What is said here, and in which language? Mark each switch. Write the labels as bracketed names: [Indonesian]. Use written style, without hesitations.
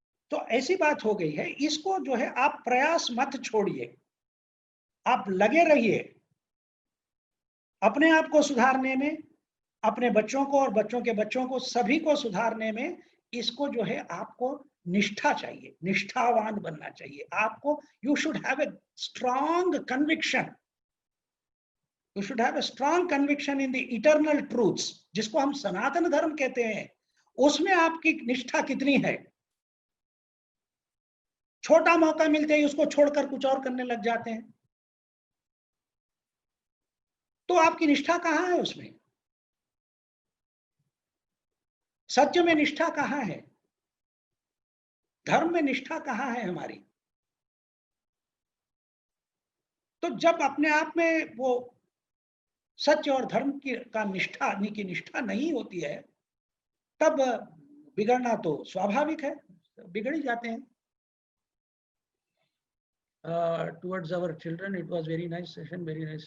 [Hindi] तो ऐसी बात हो गई है. इसको जो है आप प्रयास मत छोड़िए, आप लगे रहिए अपने आप को सुधारने में, अपने बच्चों को और बच्चों के बच्चों को, सभी को सुधारने में. इसको जो है आपको निष्ठा चाहिए, निष्ठावान बनना चाहिए आपको. [English] You should have a strong conviction. You should have a strong conviction in the eternal truths, [Hindi] जिसको हम सनातन धर्म कहते हैं. उसमें आपकी निष्ठा कितनी है? छोटा मौका मिलते ही उसको छोड़कर कुछ और करने लग जाते हैं. तो आपकी निष्ठा कहां है उसमें? सत्य में निष्ठा कहां है? धर्म में निष्ठा कहां है हमारी? तो जब अपने आप में वो सत्य और धर्म की निष्ठा नहीं होती है, तब बिगड़ना तो स्वाभाविक है, बिगड़ ही जाते हैं. [English] Towards our children, it was very nice session, very nice.